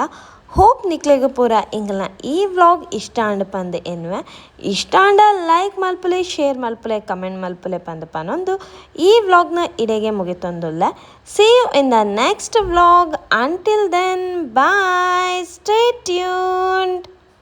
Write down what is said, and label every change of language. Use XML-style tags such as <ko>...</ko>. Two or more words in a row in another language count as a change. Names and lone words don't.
<tcy>ಹೋಪ್ ನಿಕ್ಲೆಗೆ ಪೂರ ಇಂಗಲ್ನ ಈ ವ್ಲಾಗ್ ಇಷ್ಟ ಅಂಡ್ ಪಂದೆ ಎನ್ನುವೆ. ಇಷ್ಟ ಅಂಡ ಲೈಕ್ ಮಲ್ಪಲೆ, ಶೇರ್ ಮಲ್ಪಲೆ, ಕಮೆಂಟ್ ಮಲ್ಪಲೆ ಪಂದು ಪನೊಂದು ಈ ವ್ಲಾಗ್ನ ಇಡೆಗೆ ಮುಗಿತೊಂದುಲ್ಲ.</tcy> <en>See you in the next vlog. Until then, bye. Stay tuned.</en>